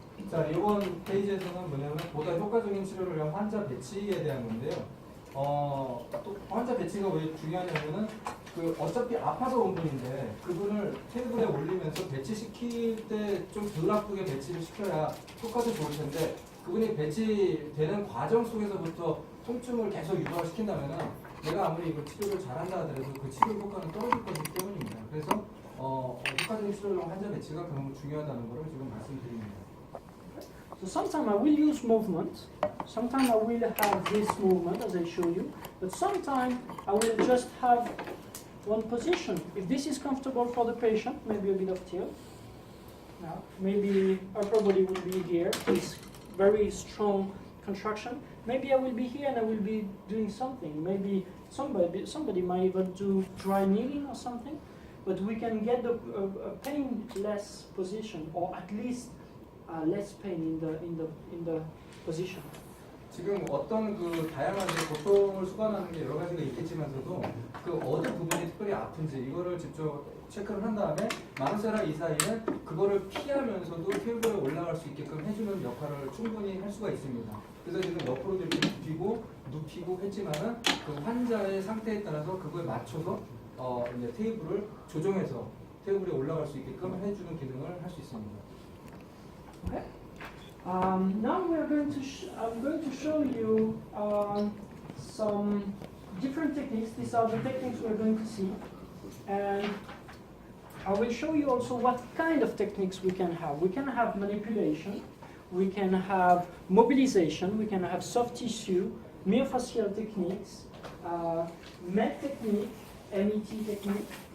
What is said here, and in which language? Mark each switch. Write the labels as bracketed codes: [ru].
[ko] 자, 이번 페이지에서는 뭐냐면 보다 효과적인 치료를 위한 환자 배치에 대한 건데요. 또 환자 배치가 왜 중요하냐면은 그 어차피 아파서 온 분인데 그분을 테이블에 올리면서 배치시킬 때 좀 덜 아프게 배치를 시켜야 효과도 좋을 텐데 그분이 배치되는 과정 속에서부터 통증을 계속 유발을 시킨다면은 내가 아무리 이걸 치료를 잘한다 하더라도 그 치료 효과는 떨어질 거기 때문입니다. 그래서 효과적인 치료용 환자 배치가 그런 중요하다는 것을 지금 말씀드립니다. [en] So sometimes I will use movement, sometimes I will have this movement as I show you, but sometimes I will just have one position. If this is comfortable for the patient, maybe a bit of tilt. Now, maybe upper body will be here, this very strong contraction. Maybe I will be here and I will be doing something. Maybe somebody might even do dry kneeling or something, but we can get a painless position, or at least less pain in the position. [ko] 지금 어떤 그 다양한 고통을 수반하는 게 여러 가지가 있겠지만서도 그 어느 부분이 특별히 아픈지 이거를 직접 체크를 한 다음에 마누세라 이사이는 그거를 피하면서도 테이블에 올라갈 수 있게끔 해주는 역할을 충분히 할 수가 있습니다. 그래서 지금 옆으로 이렇게 눕히고 했지만은 그 환자의 상태에 따라서 그거에 맞춰서 이제 테이블을 조정해서 테이블에 올라갈 수 있게끔 해주는 기능을 할 수 있습니다. [en] Okay. Now I'm going to show you some different techniques. These are the techniques we're going to see, and I will show you also what kind of techniques we can have. We can have manipulation, we can have mobilization, we can have soft tissue, myofascial techniques, MET technique, MET technique.